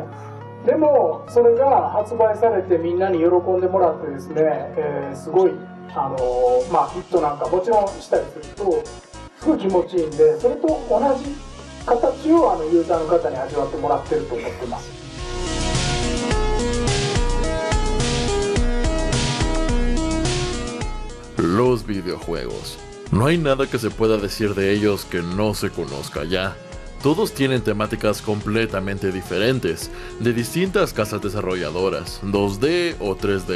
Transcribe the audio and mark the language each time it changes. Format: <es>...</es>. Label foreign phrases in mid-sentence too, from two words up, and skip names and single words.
<ja>でもそれが発売されてみんなに喜んでもらってですね、すごいヒットなんかもちろんしたりするとすごい気持ちいいんで、それと同じ形をユーザーの方に味わってもらってると思ってます。</ja> <es>Los videojuegos. No hay nada que se pueda decir de ellos que no se conozca ya. Todos tienen temáticas completamente diferentes, de distintas casas desarrolladoras, 2D o 3D.</es>